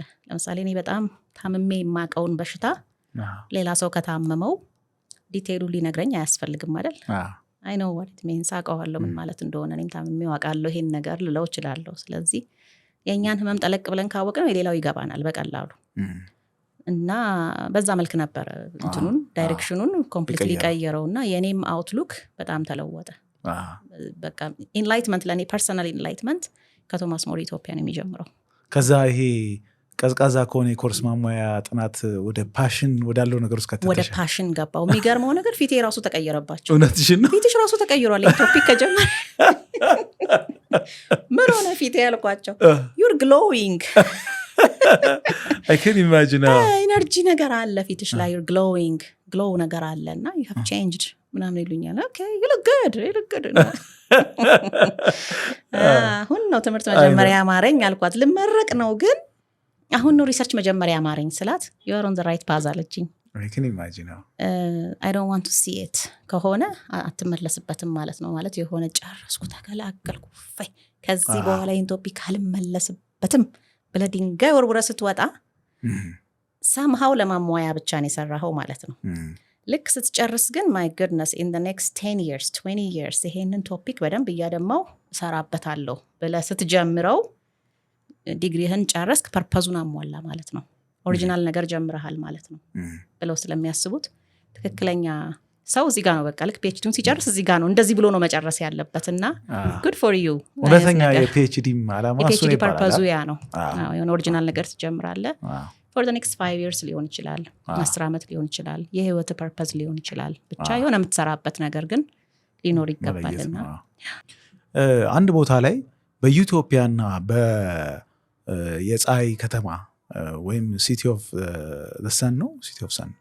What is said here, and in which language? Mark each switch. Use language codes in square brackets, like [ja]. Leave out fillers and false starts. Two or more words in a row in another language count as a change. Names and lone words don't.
[am] ለምሳሌ እኔ በጣም ታምሜ የማውቀውን በሽታ ሌላ ሰው ከታመመው ዲቴይሉ ሊነግረኝ አያስፈልግም አይደል [en] I know what it means [am] አውቀዋለሁ ምን ማለት እንደሆነ እኔም ታምሜ አውቃለሁ ይሄን ነገር ልለው እችላለሁ ስለዚህ የኛን ህመም ጠለቅ ብለን ካወቅነው የሌላው ይገባናል በቀላሉ እና በዛ መልክ ነበር እንትኑን ዳይሬክሽኑን ኮምፕሊትሊ ቀየረውና የኔም አውትሉክ በጣም ተለወጠ በቃ ኢንላይትመንት ለኔ [en] personal enlightenment [am] ከቶማስ ሞር ኢትዮጵያን የሚጀምረው ከዛ ይሄ ቀዝቃዛ ከሆነ የኮርስ ማሟያ ጥናት ወደ ፓሽን ወዳለው ነገር ውስጥ ከተተሻለ ወደ ፓሽን ገባው የሚገርመው ነገር ፊቴ ራሱ ተቀየረባቸው እውነትሽን ነው ፊትሽ ራሱ ተቀይሯል ቶፒክ ከጀመረ ምን ሆነ ፊቴ ያልኳቸው [en] you're glowing I can imagine [am] ኤነርጂ ነገር አለ ፊትሽ ላይ [en] you're glowing glow [am] ነገር አለና [en] you have changed [am] ምናምን ይሉኛል [en] okay you look good [am] አሁን ነው ትምህርት መጀመሪያ አማረኝ አልኳት ልመረቅ ነው ግን አሁን ነው ሪሰርች መጀመሪያ አማረኝ ስላት [en] you are on the right path [am] አለችኝ [en] I can imagine I don't want to see it [am] ከሆነ አትመለስበትም ማለት ነው ማለት የሆነ ጨረስኩ ተገላገልኩ ፈይ ከዚህ በኋላ ይሄን ቶፒክ አልመለስበትም በለዲንጋይ ወርወራ ስትወጣ somehow ለማሟያ ብቻ ነው የሰራኸው ማለት ነው ልክ ስትጨርስ ግን [en] my goodness in the next 10 years 20 years [am] ይሄንን ቶፒክ በደንብ እያደማው ሰራበታለሁ ብለህ ስትጀምረው ዲግሪህን ጨረስክ ፐርፐዙን አሟላ ማለት ነው ኦሪጂናል ነገር ጀምረሃል ማለት ነው ብለው ስለሚያስቡት ትክክለኛ ሰው እዚህ ጋር ነው በቃ ልክ ፒኤችዲውን ሲጨርስ እዚህ ጋር ነው እንደዚህ ብሎ ነው መጨረስ ያለበትና [en] good for you [am] እውነተኛ የፒኤችዲ ዓላማ እሱ ነው ፐርፐዙ ያ ነው የሆነ ኦሪጂናል ነገር ትጀምራለህ [en] for the next 5 years [am] ሊሆን ይችላል 10 ዓመት ሊሆን ይችላል የህይወት ፐርፐዝ ሊሆን ይችላል ብቻ የሆነ የምትሰራበት ነገር ግን ሊኖር ይገባልና አንድ ቦታ ላይ በዩቶፒያና የፀሐይ ከተማ ወይም [en] city of the sun [am] ነው [en] city of sun